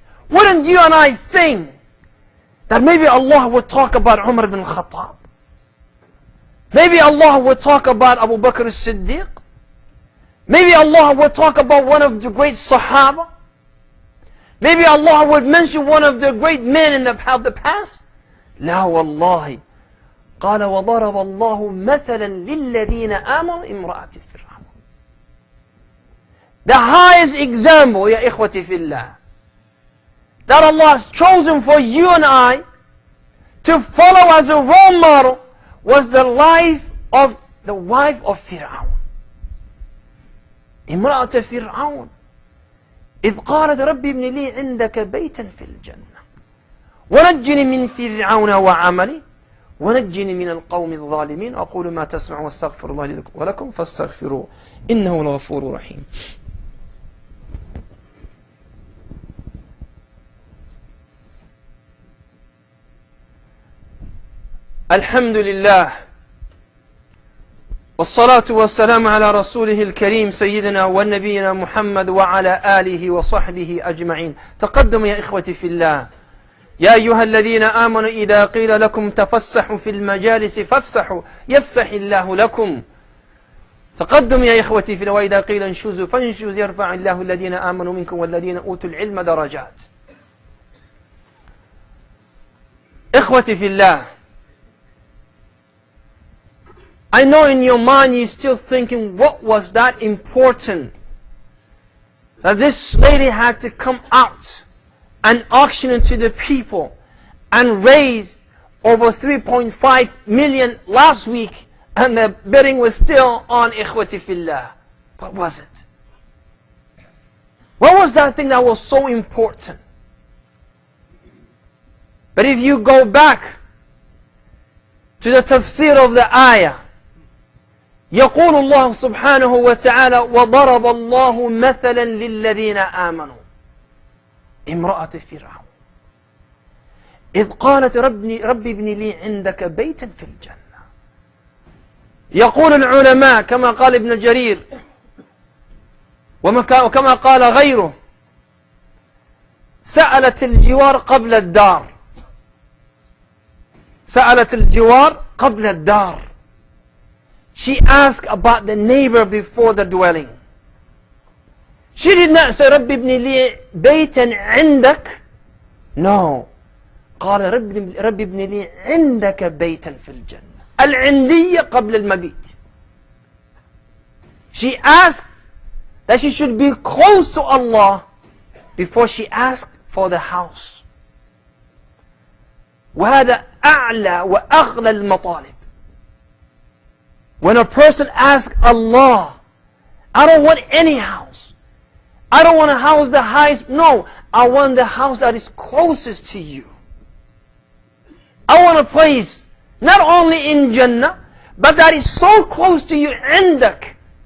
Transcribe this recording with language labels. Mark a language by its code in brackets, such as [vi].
[en] Wouldn't you and I think that maybe Allah would talk about Umar ibn Khattab? Maybe Allah would talk about Abu Bakr as-Siddiq? Maybe Allah would talk about one of the great Sahaba? Maybe Allah would mention one of the great men in the past? [ar] لا والله. قال وضرب الله مثلا للذين آمنوا امرأة فرعون. [en] The highest example, [ar] ya ikhwati fillah, [en] that Allah has chosen for you and I to follow as a role model was the life of the wife of Fir'aun. [ar] امرأة فرعون إذ قالت ربي ابن لي عندك بيتا في الجنة ونجني من فرعون وعملي ونجني من القوم الظالمين أقول ما تسمع واستغفر الله لي ولكم فاستغفروه إنه الغفور الرحيم. الحمد لله والصلاة والسلام على رسوله الكريم سيدنا ونبينا محمد وعلى آله وصحبه أجمعين. تقدم يا إخوتي في الله. يا أيها الذين آمنوا إذا قيل لكم تفسحوا في المجالس فافسحوا يفسح الله لكم. تقدم يا إخوتي في الله. وإذا قيل انشزوا فانشزوا يرفع الله الذين آمنوا منكم والذين أوتوا العلم درجات. إخوتي في الله, [en] I know in your mind you're still thinking, what was that important that this lady had to come out and auction it to the people and raise over 3.5 million last week, and the bidding was still on, [ar] ikhwati fillah. [en] What was it? What was that thing that was so important? But if you go back to the tafsir of the ayah, [ar] يقول الله سبحانه وتعالى وضرب الله مثلا للذين آمنوا امرأة فرعون إذ قالت ربي ابن لي عندك بيتا في الجنة. يقول العلماء كما قال ابن جرير وكما قال غيره سألت الجوار قبل الدار. سألت الجوار قبل الدار. [en] She asked about the neighbor before the dwelling. She did not say [ar] رب ابن لي بيتا عندك. [en] No. [ar] قال رب ابن لي عندك بيتا في الجنة. العندية قبل المبيت. [en] She asked that she should be close to Allah before she asked for the house. [ar] وهذا أعلى وأغلى المطالب. [en] When a person asks Allah, I don't want any house. I don't want a house the highest. No, I want the house that is closest to you. I want a place not only in Jannah, but that is so close to you, عندك.